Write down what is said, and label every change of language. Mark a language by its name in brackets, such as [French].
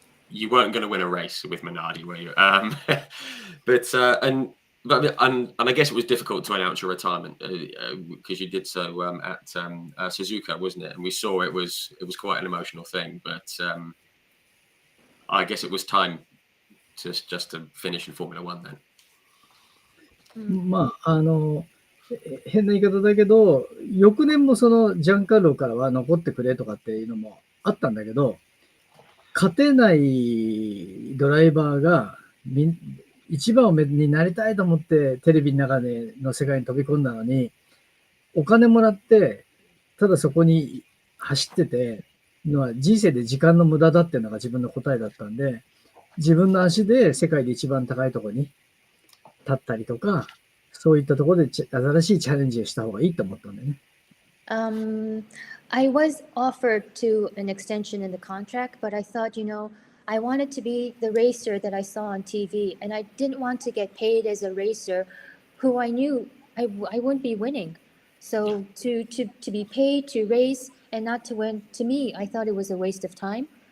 [English] You weren't going to win a race with Minardi, were you? But I guess it was difficult to announce your retirement, because you did so at Suzuka, wasn't it? And we saw it was quite an emotional thing. But I guess it was time just to finish in Formula One then. [Japanese] まあ、変な言い方だけど、翌年もそのジャンカルロからは残ってくれとかっていうのもあったんだけど、勝てないドライバーが一番になりたいと思ってテレビの中の世界に飛び込んだのに、お金もらって、ただそこに走っててのは人生で時間の無駄だっていうのが自分の答えだったんで、自分の足で世界で一番高いところに立ったりとか、そういったところで新しいチャレンジをした方がいいと思ったんだよね。 [English] I was offered to an extension in the contract, but I thought, I wanted to be the racer that I saw on TV, and I didn't want to get paid as a racer who I knew I wouldn't be winning. So to be paid to race and not to win, to me, I thought it was a waste of time.